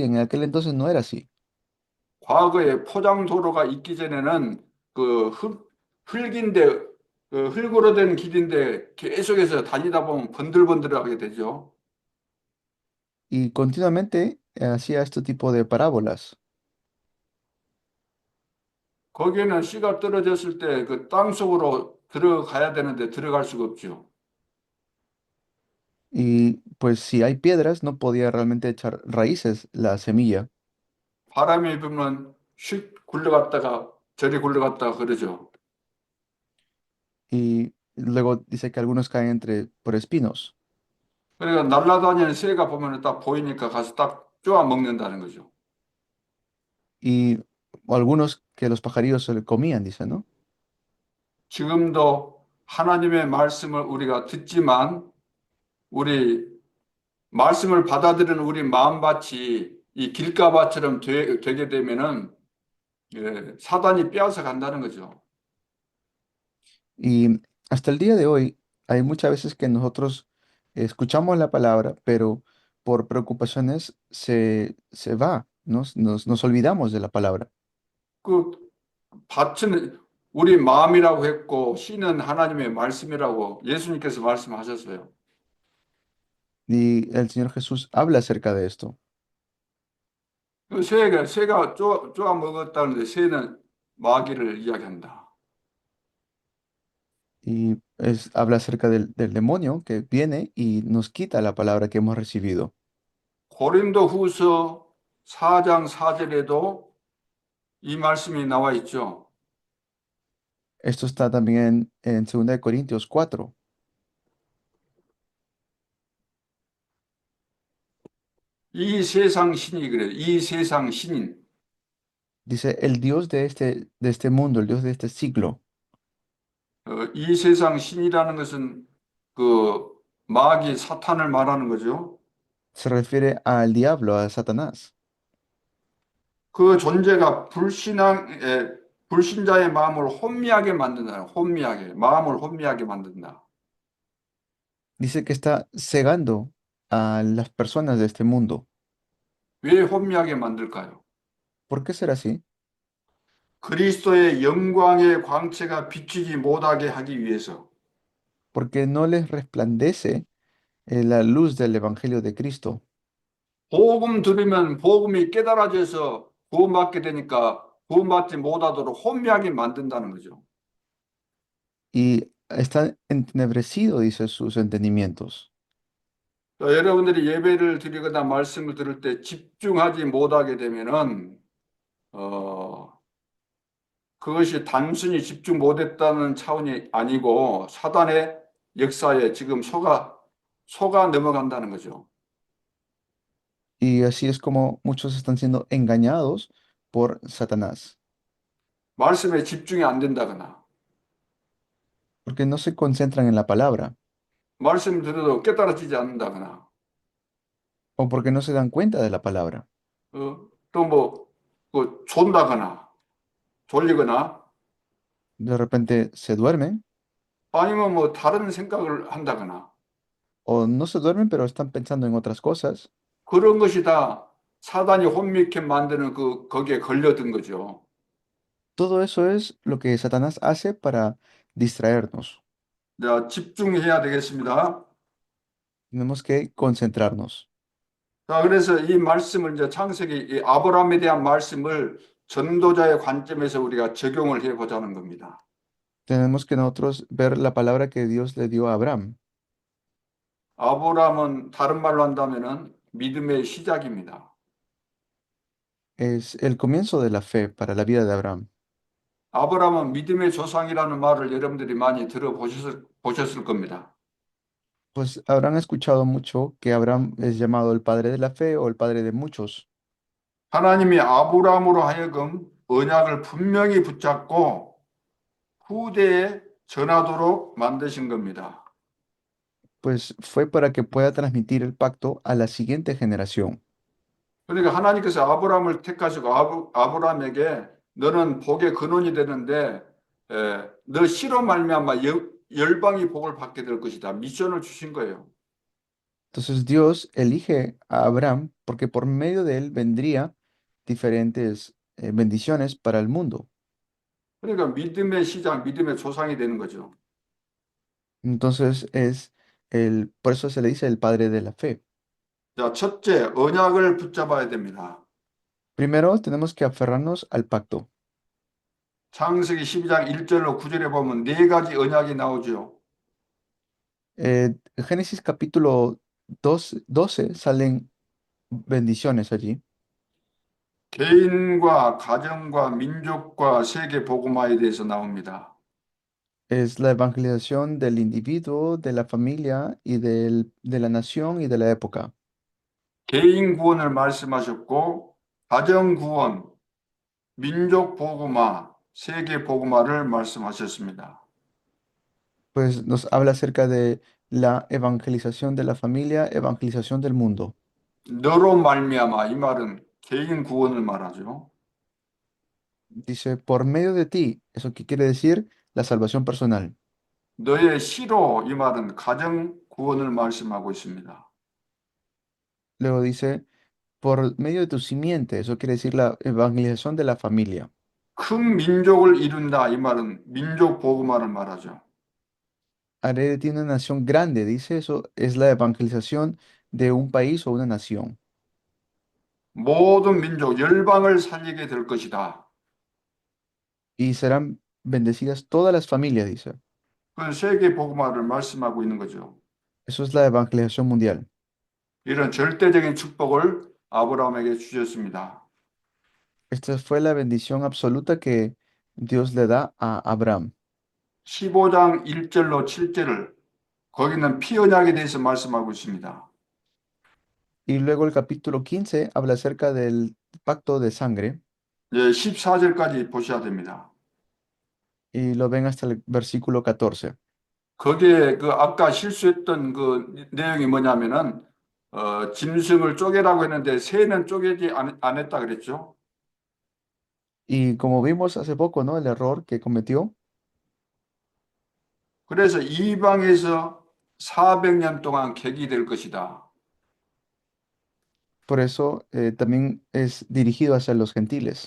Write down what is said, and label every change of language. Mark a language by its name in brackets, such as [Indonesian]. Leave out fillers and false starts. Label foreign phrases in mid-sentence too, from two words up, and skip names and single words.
[Spanish] En aquel entonces no era así. [Korean] 과거에 포장 도로가 있기 전에는 그 흙인데 그 흙으로 된 길인데 계속해서 다니다 보면 번들번들하게 되죠. [Spanish] Y continuamente hacía este tipo de parábolas. [Korean] 거기에는 씨가 떨어졌을 때 그 땅 속으로 들어가야 되는데 들어갈 수가 없죠. [Spanish] Y pues si hay piedras, no podía realmente echar raíces la semilla. [Korean] 바람이 불면 휙 굴러갔다가 저리 굴러갔다가 그러죠. [Spanish] Y luego dice que algunos caen por espinos. [Korean] 그러니까 날아다니는 새가 보면 딱 보이니까 가서 딱 쪼아 먹는다는 거죠. [Spanish] Y algunos que los pajarillos se le comían, dice, ¿no? [Korean] 지금도 하나님의 말씀을 우리가 듣지만 우리 말씀을 받아들이는 우리 마음밭이 이 길가밭처럼 되게 되면은 사단이 빼앗아 간다는 거죠. [Spanish] Y hasta el día de hoy hay muchas veces que nosotros escuchamos la palabra, pero por preocupaciones se va, nos olvidamos de la palabra. [Korean] 그 밭은 우리 마음이라고 했고 씨는 하나님의 말씀이라고 예수님께서 말씀하셨어요. [Spanish] Y el Señor Jesús habla acerca de esto. [Korean] 그 새가 쪼아 먹었다는데 새는 마귀를 이야기한다. [Spanish] Y habla acerca del demonio que viene y nos quita la palabra que hemos recibido. [Korean] 고린도후서 4장 4절에도 이 말씀이 나와 있죠. [Spanish] Esto está también en 2 de Corintios 4. [Korean] 이 세상 신이 그래요. 이 세상 신인. [Spanish] Dice, el Dios de este mundo, el Dios de este siglo. [Korean] 이 세상 신이라는 것은 그 마귀 사탄을 말하는 거죠. [Spanish] Se refiere al diablo, a Satanás. [Korean] 그 존재가 불신자의 마음을 혼미하게 만든다. 마음을 혼미하게 만든다. [Spanish] Dice que está cegando a las personas de este mundo. [Korean] 왜 혼미하게 만들까요? [Spanish] ¿Por qué será así? [Korean] 그리스도의 영광의 광채가 비추지 못하게 하기 위해서. [Spanish] Porque no les resplandece la luz del Evangelio de Cristo. [Korean] 복음 들으면 복음이 깨달아져서 구원받게 되니까 구원받지 못하도록 혼미하게 만든다는 거죠. [Spanish] Y está entenebrecido, dice, sus entendimientos. [Korean] 여러분들이 예배를 드리거나 말씀을 들을 때 집중하지 못하게 되면은 그것이 단순히 집중 못했다는 차원이 아니고 사단의 역사에 지금 속아 넘어간다는 거죠. [Spanish] Y así es como muchos están siendo engañados por Satanás. [Korean] 말씀에 집중이 안 된다거나 [Spanish] Porque no se concentran en la palabra. [Korean] 말씀 들어도 깨달아지지 않는다거나 [Spanish] O porque no se dan cuenta de la palabra. [Korean] 또 존다거나 졸리거나 [Spanish] De repente se duermen [Korean] 아니면 뭐 다른 생각을 한다거나 [Spanish] o no se duermen, pero están pensando en otras cosas. [Korean] 그런 것이 다 사단이 혼미케 만드는 거기에 걸려든 거죠. [Spanish] Todo eso es lo que Satanás hace para distraernos. [Korean] 자, 집중해야 되겠습니다. [Spanish] Tenemos que concentrarnos. [Korean] 자, 그래서 이 말씀을 이제 창세기 이 아브라함에 대한 말씀을 전도자의 관점에서 우리가 적용을 해 보자는 겁니다. [Spanish] Tenemos que nosotros ver la palabra que Dios le dio a Abraham. [Korean] 아브라함은 다른 말로 한다면은 믿음의 시작입니다. [Spanish] Es el comienzo de la fe para la vida de Abraham. [Korean] 아브라함은 믿음의 조상이라는 말을 여러분들이 많이 보셨을 겁니다. [Spanish] Pues habrán escuchado mucho que Abraham es llamado el padre de la fe o el padre de muchos. [Korean] 하나님이 아브라함으로 하여금 언약을 분명히 붙잡고 후대에 전하도록 만드신 겁니다. [Spanish] Pues fue para que pueda transmitir el pacto a la siguiente generación. [Korean] 그러니까 하나님께서 아브라함을 택하시고 아브라함에게 너는 복의 근원이 되는데 너 씨로 말미암아 열방이 복을 받게 될 것이다. 미션을 주신 거예요. [Spanish] Entonces Dios elige a Abraham porque por medio de él vendría diferentes bendiciones para el mundo. [Korean] 그러니까 믿음의 시작, 믿음의 조상이 되는 거죠. [Spanish] Entonces por eso se le dice el padre de la fe. [Korean] 자, 첫째, 언약을 붙잡아야 됩니다. [Spanish] Primero tenemos que aferrarnos al pacto. [Korean] 창세기 12장 1절로 9절에 보면 네 가지 언약이 나오죠. [Spanish] Génesis capítulo 12 salen bendiciones allí. [Korean] 개인과 가정과 민족과 세계 복음화에 대해서 나옵니다. [Spanish] Es la evangelización del individuo, de la familia y de la nación y de la época. [Korean] 개인 구원을 말씀하셨고 가정 구원, 민족 복음화, 세계 복음화를 말씀하셨습니다. [Spanish] Pues nos habla acerca de la evangelización de la familia, evangelización del mundo. [Korean] 너로 말미암아 이 말은 개인 구원을 말하죠. [Spanish] Dice, por medio de ti, ¿eso qué quiere decir? La salvación personal. [Korean] 너의 씨로 이 말은 가정 구원을 말씀하고 있습니다. [Spanish] Luego dice, por medio de tu simiente, eso quiere decir la evangelización de la familia. [Korean] 큰 민족을 이룬다 이 말은 민족 복음화를 말하죠. [Spanish] Haré de ti una nación grande, dice eso, es la evangelización de un país o una nación. [Korean] 모든 민족 열방을 살리게 될 것이다. [Spanish] Y serán bendecidas todas las familias, dice. [Korean] 그 세계 복음화를 말씀하고 있는 거죠. [Spanish] Eso es la evangelización mundial. [Korean] 이런 절대적인 축복을 아브라함에게 주셨습니다. [Spanish] Esta fue la bendición absoluta que Dios le da a Abraham. [Korean] 15장 1절로 7절을 거기는 피 언약에 대해서 말씀하고 있습니다. [Spanish] Y luego el capítulo 15 habla acerca del pacto de sangre. [Korean] 14절까지 보셔야 됩니다. [Spanish] Y lo ven hasta el versículo 14. [Korean] 거기에 그 아까 실수했던 그 내용이 뭐냐면은 짐승을 쪼개라고 했는데 새는 쪼개지 안 했다 그랬죠. [Spanish] Y como vimos hace poco, ¿no? El error que cometió. [Korean] 그래서 이방에서 400년 동안 객이 될 것이다. [Spanish] Por eso también es dirigido hacia los gentiles.